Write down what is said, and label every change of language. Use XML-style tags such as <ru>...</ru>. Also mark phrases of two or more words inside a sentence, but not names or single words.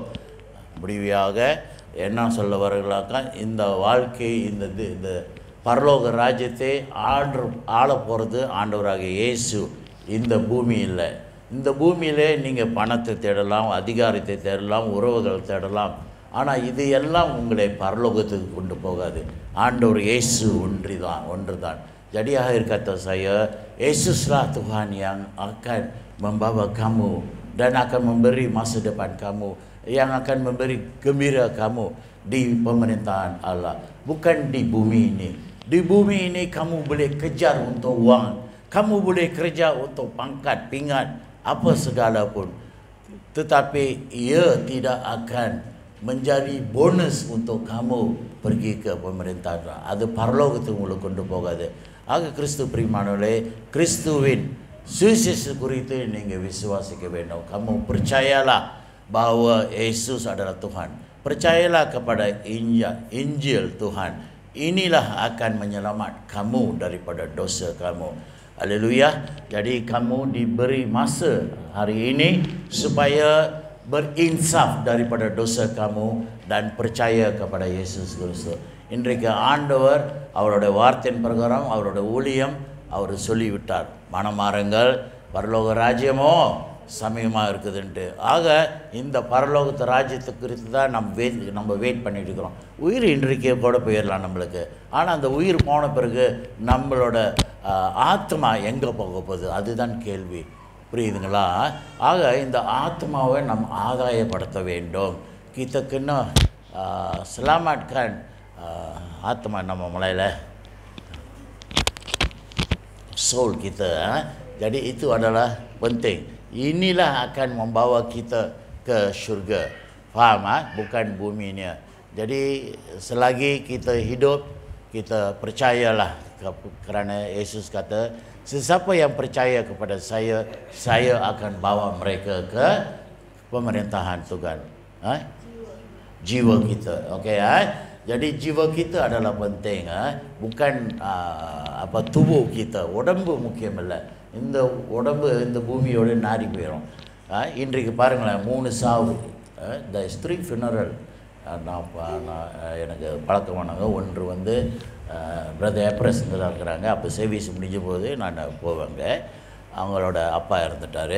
<ta>முடிவாக என்ன சொல்ல வருகிறாக்கா, இந்த வாழ்க்கை, இந்த பரலோக ராஜ்யத்தை ஆள போகிறது ஆண்டவராகிய இயேசு. இந்த பூமி இல்லை. இந்த பூமியிலே நீங்கள் பணத்தை தேடலாம், அதிகாரத்தை தேடலாம், உறவுகள் தேடலாம். ஆனால் இது எல்லாம் உங்களை பரலோகத்துக்கு கொண்டு போகாது. ஆண்டவர் இயேசு ஒன்று தான்.</ta> <ms>Jadi akhir kata saya, Yesuslah Tuhan yang akan membawa kamu dan akan memberi masa depan kamu, yang akan memberi gembira kamu di pemerintahan Allah, bukan di bumi ini. Di bumi ini kamu boleh kejar untuk uang, kamu boleh kerja untuk pangkat, pingat, apa segala pun. Tetapi ia tidak akan menjadi bonus untuk kamu pergi ke pemerintahan.</ms> <ta>அது பரலோகத்துக்கு உங்களுக்கு கொண்டு போகாது. ஆக கிறிஸ்து பிரியமானவர்களே, கிறிஸ்துவின் சுவிசேஷ குறித்து நீங்கள் விசுவாசிக்க வேண்டும்.</ta> <ms>kamu percayalah bahwa Yesus adalah Tuhan. Percayalah kepada Injil Tuhan. Inilah akan menyelamat kamu daripada dosa kamu. Haleluya. Jadi kamu diberi masa hari ini supaya berinsaf daripada dosa kamu dan percaya kepada Yesus Kristus.</ms> <ta>இன்றைக்கு ஆண்டவர் அவருடைய வார்த்தையின் பிரகாரம் அவருடைய ஊழியம் அவர் சொல்லிவிட்டார். மனமாறுங்கள், பரலோக ராஜ்யமோ சமயமாக இருக்குதுன்ட்டு. ஆக இந்த பரலோகத்து ராஜ்யத்தை குறித்து தான் நம்ம வெயிட் பண்ணிட்டு இருக்கிறோம். உயிர் இன்றைக்கே கூட போயிடலாம் நம்மளுக்கு. ஆனால் அந்த உயிர் போன பிறகு நம்மளோட ஆத்மா எங்கே போக போகுது, அதுதான் கேள்வி. புரியுதுங்களா? ஆக இந்த ஆத்மாவை நம் ஆதாயப்படுத்த வேண்டும்.</ta> <ms>kita kena selamatkan</ms> <ta>ஆத்மா நம்ம மலையில்</ta> <ms>soul kita. Jadi itu adalah penting. Inilah akan membawa kita ke syurga. Faham? Bukan bumi ni. Jadi selagi kita hidup, kita percayalah, kerana Yesus kata, sesiapa yang percaya kepada saya akan bawa mereka ke pemerintahan Tuhan. Jiwa kita. Okey. Jadi jiwa kita adalah penting. Bukan tubuh kita.</ms> <ta>உடம்பு முக்கியம் இல்லை. இந்த உடம்பு இந்த பூமியோடு நாரி போயிடும். இன்றைக்கு பாருங்களேன், 3 சாவு.</ta> <en>the three funeral</en> <ta>எனக்கு பழக்கமானவங்க. ஒன்று வந்து பிரதர் ஏப்ரஸ்ங்க தான் இருக்கிறாங்க. அப்போ சர்வீஸ் முடிஞ்ச போது நான் போவேங்க. அவங்களோட அப்பா இறந்துட்டார்.</ta>